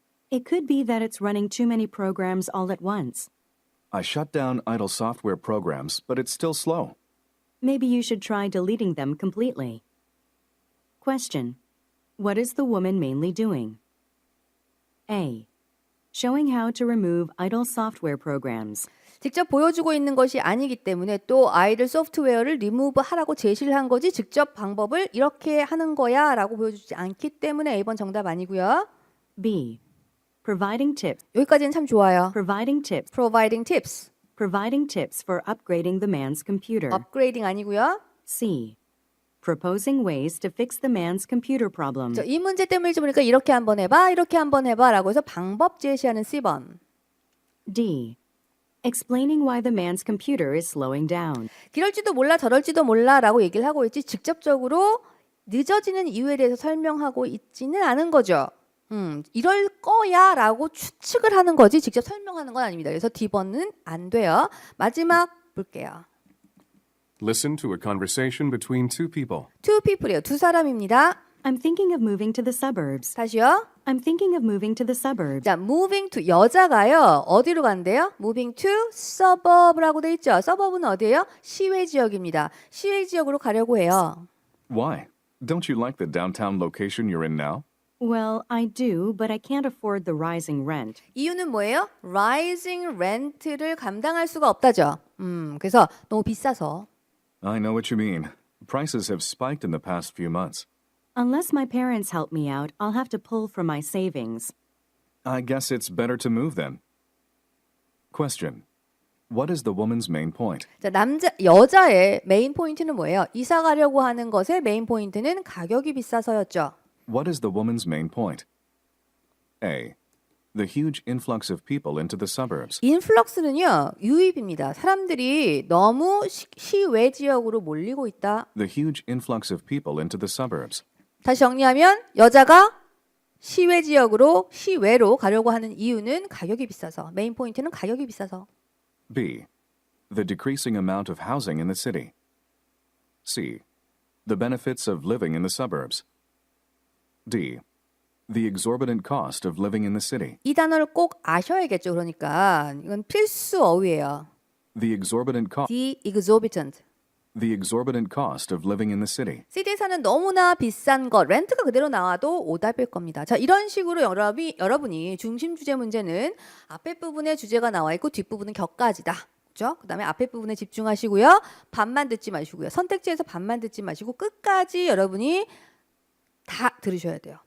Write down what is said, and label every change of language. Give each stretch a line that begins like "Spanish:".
English: It could be that it's running too many programs all at once. I shut down idle software programs, but it's still slow. Maybe you should try deleting them completely. Question. What is the woman mainly doing? A. Showing how to remove idle software programs.
Korean: 직접 보여주고 있는 것이 아니기 때문에 또 아이들 소프트웨어를 리무브 하라고 제시를 한 거지 직접 방법을 이렇게 하는 거야 라고 보여주지 않기 때문에 A번 정답 아니고요.
English: B. Providing tips.
Korean: 여기까지는 참 좋아요.
English: Providing tips. Providing tips. Providing tips for upgrading the man's computer.
Korean: 업그레이딩 아니고요.
English: C. Proposing ways to fix the man's computer problem.
Korean: 이 문제 때문일지 모르니까 이렇게 한번 해봐 이렇게 한번 해봐 라고 해서 방법 제시하는 C번.
English: D. Explaining why the man's computer is slowing down.
Korean: 이럴지도 몰라 저럴지도 몰라 라고 얘기를 하고 있지 직접적으로 늦어지는 이유에 대해서 설명하고 있지는 않은 거죠. 이럴 거야 라고 추측을 하는 거지 직접 설명하는 건 아닙니다. 그래서 D번은 안 돼요. 마지막 볼게요.
English: Listen to a conversation between two people. Two people
Korean: 이에요. 두 사람입니다.
English: I'm thinking of moving to the suburbs.
Korean: 다시요.
English: I'm thinking of moving to the suburbs.
Korean: 자,
English: moving to
Korean: 여자가요. 어디로 간대요?
English: moving to suburb
Korean: 라고 돼 있죠. suburb은 어디예요? 시외 지역입니다. 시외 지역으로 가려고 해요.
English: Why? Don't you like the downtown location you're in now? Well, I do, but I can't afford the rising rent.
Korean: 이유는 뭐예요?
English: rising rent
Korean: 를 감당할 수가 없다죠. 그래서 너무 비싸서.
English: I know what you mean. Prices have spiked in the past few months. Unless my parents help me out, I'll have to pull from my savings. I guess it's better to move then. Question. What is the woman's main point?
Korean: 자, 여자의 메인 포인트는 뭐예요? 이사 가려고 하는 것의 메인 포인트는 가격이 비싸서였죠.
English: What is the woman's main point? A. The huge influx of people into the suburbs.
Korean: 인플럭스는요, 유입입니다. 사람들이 너무 시외 지역으로 몰리고 있다.
English: The huge influx of people into the suburbs.
Korean: 다시 정리하면 여자가 시외 지역으로 시외로 가려고 하는 이유는 가격이 비싸서. 메인 포인트는 가격이 비싸서.
English: B. The decreasing amount of housing in the city. C. The benefits of living in the suburbs. D. The exorbitant cost of living in the city.
Korean: 이 단어를 꼭 아셔야겠죠. 그러니까 이건 필수 어휘예요.
English: The exorbitant cost. The exorbitant. The exorbitant cost of living in the city.
Korean: 시티에 사는 너무나 비싼 것, 렌트가 그대로 나와도 오답일 겁니다. 자, 이런 식으로 여러분이 중심 주제 문제는 앞에 부분에 주제가 나와 있고 뒷부분은 격가지다. 그렇죠? 그다음에 앞에 부분에 집중하시고요. 반만 듣지 마시고요. 선택지에서 반만 듣지 마시고 끝까지 여러분이 다 들으셔야 돼요.